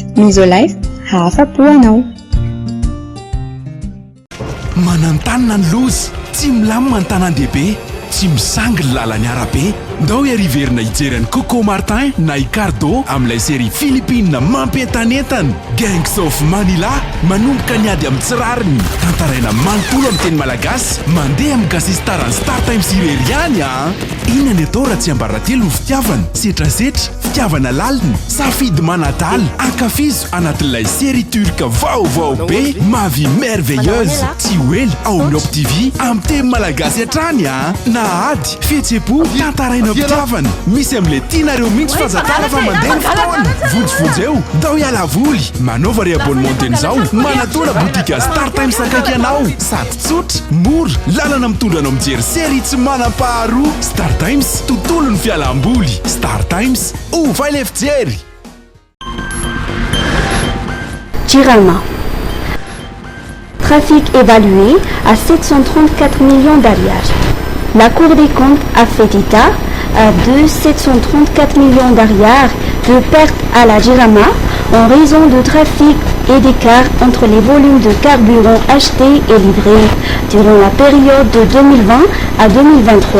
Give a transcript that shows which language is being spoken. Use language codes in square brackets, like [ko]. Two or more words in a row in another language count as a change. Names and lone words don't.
[mg] Misolife, afa-po anao. Manantanina ny loza, tsy milamina ny tanan-dehibe, tsy misangy ny lalany arabe. Ndao iariverina hijery ny Coco Martin na Ricardo amin'ilay [fr] série Philippine [mg] mampientanentana. Gangs of Manila manomboka niady amin'ny tsirariny. Tantaraina manontolo amin'ny teny malagasy, mandeha amin'ny gasistarany Star Times ireriany a. Inona ny atao raha tsy ambaratelo ny fitiavana, setrasetra, fitiavana lalina, safidy manadaly, ankafizo anatin'ilay [fr] série turque [mg] vaovao be, ma vie merveilleuse. Tsy hoely ao amin'ny Op TV amin'ny teny malagasy hatrany a. Nahady, fihetseham-po, tantaraina fitiavana. Misy amin'ilay tianareo mihitsy fazakara fa mandeha ny fotoana. Vonjy eo, dao iala voly. Manaova re-abonnement an'izao, manatona botika Star Times akaiky anao. Sady tsotra, mora, lalana mitondra anao mijery série tsy manam-paharoa. Star Times, tontolo ny fialam-boly. Star Times, ovay ilay fijery. [fr] Girama. Trafic évalué à 734 millions d'ariars. La Cour des comptes a fait état de 734 millions d'ariars de pertes à la Girama en raison de trafic et d'écart entre les volumes de carburant achetés et livrés durant la période de 2020 à 2023.